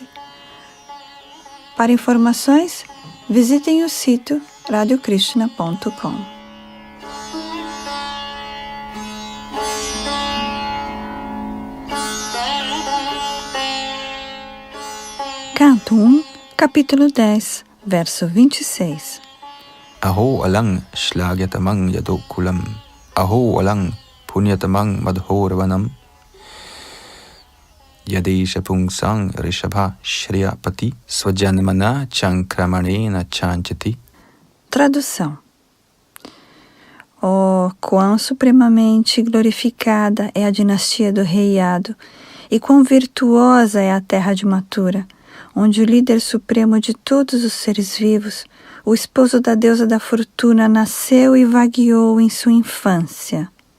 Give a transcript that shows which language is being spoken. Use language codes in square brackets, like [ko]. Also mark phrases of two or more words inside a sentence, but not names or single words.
[pt] Para informações, visitem o sítio radiokrishna.com. Canto 1, capítulo 10, verso 26. [sa] Aho alang shlagyatamang yadokulam, aho alang punyatamang madhoravanam, Yadesha pungsang rishabha shriyapati swajanmana chankramanena chanchati. [pt] Tradução. Oh, quão supremamente glorificada é a dinastia do rei Yadu, e quão virtuosa é a terra de Mathura, onde o líder supremo de todos os seres vivos, o esposo da deusa da fortuna, nasceu e vagueou em sua infância.